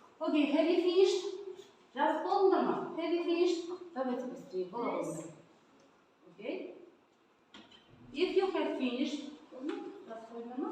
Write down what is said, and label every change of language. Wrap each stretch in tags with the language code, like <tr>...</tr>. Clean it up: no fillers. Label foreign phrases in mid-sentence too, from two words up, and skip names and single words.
<en>Okay, have you finished?</en> <kk>Жазып болдыңдар ма?</kk> <en>Have you finished?</en> <ru>Давайте быстрее.</ru> <en>Okay. If you have finished,</en> <kk>жазып қойдыңдар ма?</kk>